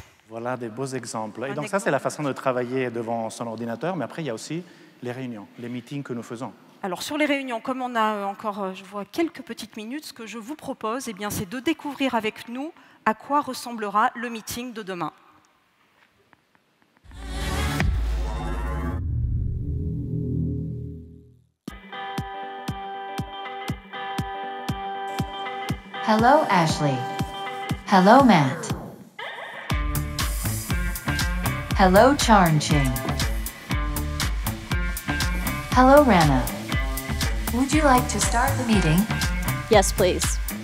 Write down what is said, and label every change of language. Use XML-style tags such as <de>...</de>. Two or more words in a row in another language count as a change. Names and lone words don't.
<fr>Voilà des beaux exemples. Et donc ça, c'est la façon de travailler devant son ordinateur, mais après, il y a aussi les réunions, les meetings que nous faisons. Alors sur les réunions, comme on a encore, je vois, quelques petites minutes, ce que je vous propose, c'est de découvrir avec nous à quoi ressemblera le meeting de demain.</fr> <en>Hello, Ashley. Hello, Matt. Hello, Charnching. Hello, Rana. Would you like to start the meeting? Yes, please.</en>